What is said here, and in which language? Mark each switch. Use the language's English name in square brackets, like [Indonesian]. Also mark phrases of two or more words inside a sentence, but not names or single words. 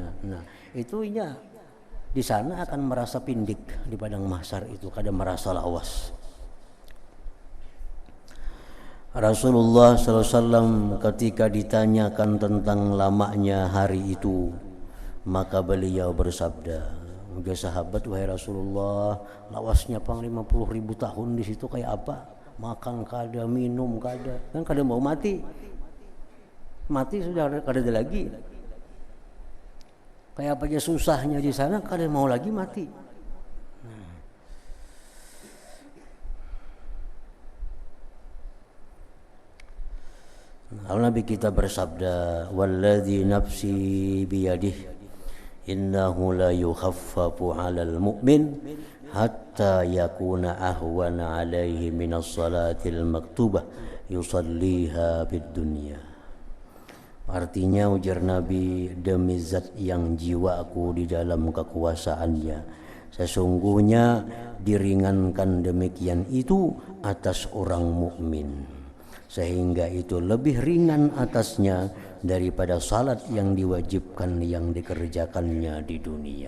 [Banjar] Nah, itunya di sana akan merasa pindik di padang mahsyar itu, kadang merasa lawas. Rasulullah SAW ketika ditanyakan tentang lamanya hari itu, maka beliau bersabda, "Udah sahabat, wahai Rasulullah, lawasnya pang 50.000 tahun di situ kayak apa? Makan kada, minum kada, kan kada mau mati sudah kada ada lagi. Kayak apa aja susahnya di sana, kada mau lagi mati." [Arabic] Nabi kita bersabda, "والذي نفسي بيده إنه لا يخفف على المؤمن حتى يكون أهون عليه من الصلاة المكتوبة يصليها في الدنيا." [Banjar] Artinya, ujar Nabi, demi zat yang jiwaku di dalam kekuasaannya, sesungguhnya diringankan demikian itu atas orang mukmin, sehingga itu lebih ringan atasnya daripada salat yang diwajibkan yang dikerjakannya di dunia.